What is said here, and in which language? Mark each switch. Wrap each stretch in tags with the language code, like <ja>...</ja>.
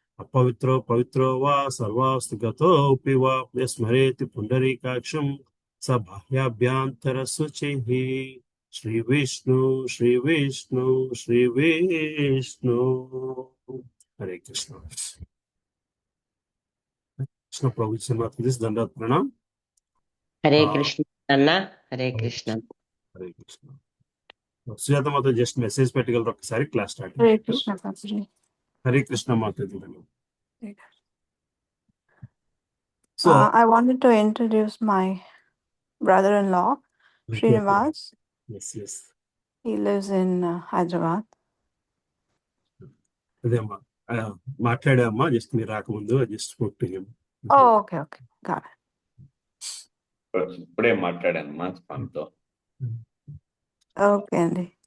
<sa>अपवित्रो पवित्रो वा सर्वास्तु गतोऽपि वा यस्मरेति पुण्डरीकाक्षं स बाह्याभ्यन्तरशुचिः। श्री विष्णु श्री विष्णु श्री विष्णु। हरे कृष्ण। कृष्ण प्रभु जगन्नाथ,</sa> <en>this</en> <sa>दंडवत प्रणाम।</sa> <te>హరే ఆ, కృష్ణ అన్న. హరే కృష్ణ. హరే కృష్ణ. సుజాత మాత జస్ట్ మెసేజ్ పెట్టగలరు ఒకసారి, క్లాస్ స్టార్ట్</te> <sa>Hare</sa> <te>అయినట్టు.</te> <sa>Krishna, Prabhuji.</sa> <te>Hare Krishna Mata. So</te> <en>I wanted to introduce my brother-in-law, Srinivas.</en> <te>Yes yes,</te> <en>He lives in Hyderabad.</en> <te>అదే అమ్మా, మాట్లాడామ్మా జస్ట్ మీరు రాకముందు,</te> <en>Just spoke to him. Oh, okay, got it.</en> <te>ఇప్పుడే మాట్లాడాను మా స్వామితో.</te> <en>Okay, Andy.</en>